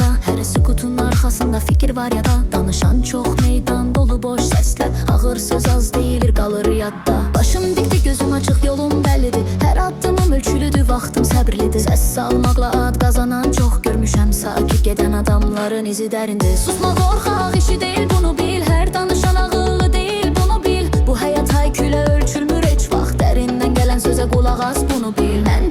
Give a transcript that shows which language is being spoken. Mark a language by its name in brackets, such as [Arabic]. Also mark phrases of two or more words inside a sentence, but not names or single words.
[Turkish] Her sükutun arkasında fikir var ya da danışan çok, meydan dolu boş sesle. Ağır söz az değildir, kalır yadda. Başım dikti, gözüm açık, yolum bellidir. [Azerbaijani] Her addımım ölçülüdür, vaxtım səbirlidir. Səs salmaqla ad qazanan çox görmüşəm. Sakit gedən adamların izi dərindir. Susma qorxaq işi deyil, bunu bil. Hər danışan ağıllı deyil, bunu bil. Bu həyat haykülə ölçülmür heç vaxt. Dərindən gələn sözə qulaq as, bunu bil.